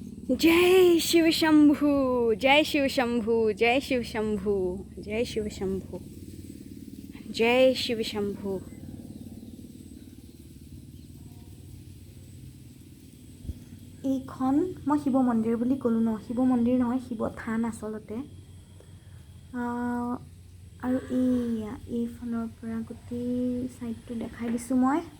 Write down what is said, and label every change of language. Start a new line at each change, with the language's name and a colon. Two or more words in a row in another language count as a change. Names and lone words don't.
Hindi: जय शिव शंभू, जय शिव शंभू, जय शिव शंभू, जय शिव शंभू, जय शिव शंभू।
Assamese: এইখন মই শিৱ মন্দিৰ বুলি ক'লোঁ ন, শিৱ মন্দিৰ নহয়, শিৱ থান আচলতে। আৰু এইফালৰ পৰা গোটেই ছাইডটো দেখাই দিছোঁ মই।